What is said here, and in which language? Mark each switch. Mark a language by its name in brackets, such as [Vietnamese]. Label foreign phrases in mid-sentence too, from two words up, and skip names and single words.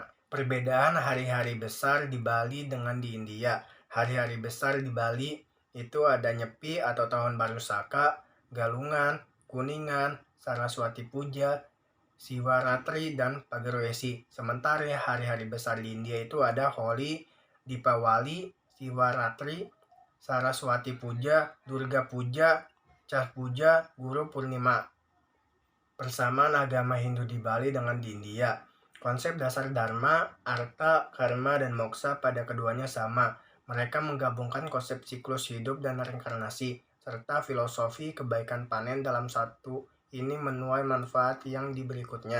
[Indonesian] Perbedaan hari-hari besar di Bali dengan di India. Hari-hari besar di Bali itu ada Nyepi atau Tahun Baru Saka, Galungan, Kuningan, Saraswati Puja, Siwaratri, dan Pagarwesi. Sementara hari-hari besar di India itu ada Holi, Dipawali, Siwaratri, Saraswati Puja, Durga Puja, Chhath Puja, Guru Purnima. Persamaan agama Hindu di Bali dengan di India. Konsep dasar Dharma, Artha, Karma, dan Moksha pada keduanya sama. Mereka menggabungkan konsep siklus hidup dan reinkarnasi, serta filosofi kebaikan panen dalam satu ini menuai manfaat yang di berikutnya.